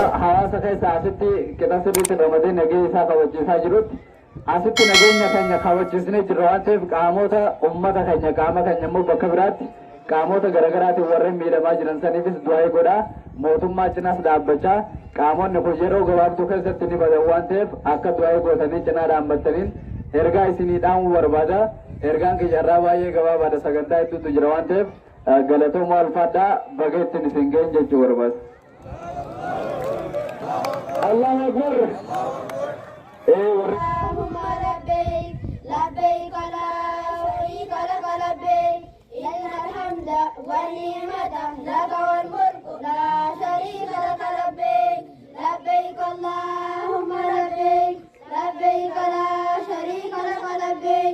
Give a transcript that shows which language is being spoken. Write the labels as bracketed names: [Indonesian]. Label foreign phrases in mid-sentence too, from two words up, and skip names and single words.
[Oromo] hawaasa keessaa asitti qixa sirriitiin ramadee nagaa isaa kabachiisaa jirutti asitti nageenya keenya kabachiisnee jirra waan ta'eef qaamota uummata keenya qaama keenya immoo bakka biraatti qaamota garaagaraatiin warreen miidhamaa jiran saniifis du'aayii godhaa mootummaa cinaas dhaabbachaa qaamonni kun yeroo gabaabduu keessatti ni badan waan ta'eef akka du'aayii gootanii cinaa dhaabbattaniin ergaa isinii dhaamuu barbaada. Ergaan kiyyarraa baay'ee gabaabaadha sagantaa hedduutu jira waan ta'eef galatooma alfaadhaa baga ittiin isin ga'een jechuu barbaada. [Arabic] الله أكبر. اللهم لبيك لبيك لا شريك لك لبيك إن الحمد والنعمة لك والملك لا شريك لك لبيك لبيك اللهم لبيك لبيك لا شريك لك لبيك